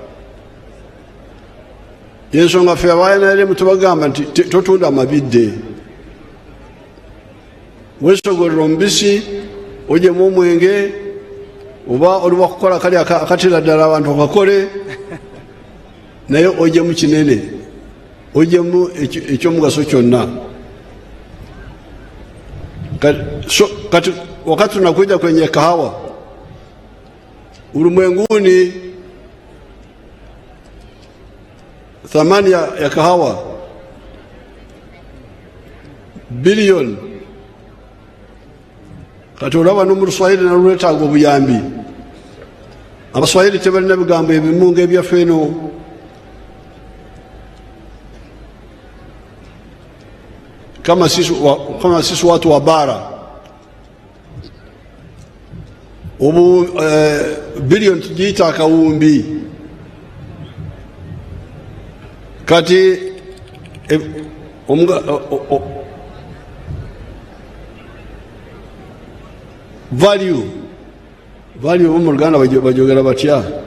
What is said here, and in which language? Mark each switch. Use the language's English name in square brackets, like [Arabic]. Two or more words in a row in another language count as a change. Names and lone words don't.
[Ganda] Yensonga ffe abaNRM tubagamba nti totunda amabidde, weesogolera omubisi ogyemu omwenge, oba oliwa kukola kali akatera ddala abantu akakole, naye ogyemu kinene, ogyemu ekyomugaso kyonna. [Swahili] Kati wakati tunakuja kwenye kahawa ulimwenguni, thamani ya kahawa bilioni. [Ganda] Kati olaba no mu Luswayiri nalwetaaga obuyambi. Abaswayiri tebalina bigambo ebimu ng'ebyaffe eno. [Swahili] Kama sisi watu wa bara ubu bilioni tujiita akawumbi. [Ganda] Kati value mu Luganda bajogera batya?